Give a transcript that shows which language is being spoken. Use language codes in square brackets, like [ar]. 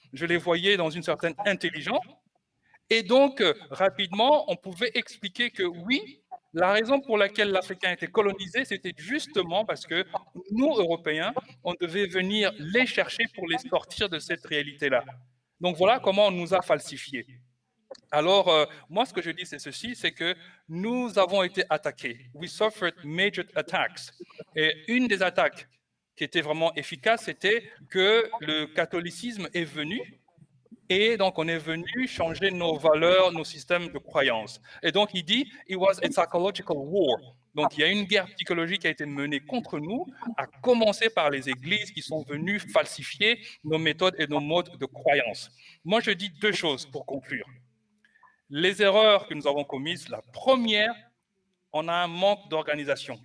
[fr] Je les voyais dans une certaine intelligence. Et donc, rapidement, on pouvait expliquer que oui, la raison pour laquelle l'Africain était colonisé, c'était justement parce que nous, Européens, on devait venir les chercher pour les sortir de cette réalité-là. Donc voilà comment on nous a falsifiés. Alors, moi, ce que je dis, c'est ceci, c'est que nous avons été attaqués. [en] We suffered major attacks. [fr] Et une des attaques qui était vraiment efficace, c'était que le catholicisme est venu. Et donc, on est venu changer nos valeurs, nos systèmes de croyances. Et donc, il dit, [en] it was a psychological war. [fr] Donc, il y a une guerre psychologique qui a été menée contre nous, à commencer par les églises qui sont venues falsifier nos méthodes et nos modes de croyance. Moi, je dis deux choses pour conclure. Les erreurs que nous avons commises, la première, on a un manque d'organisation.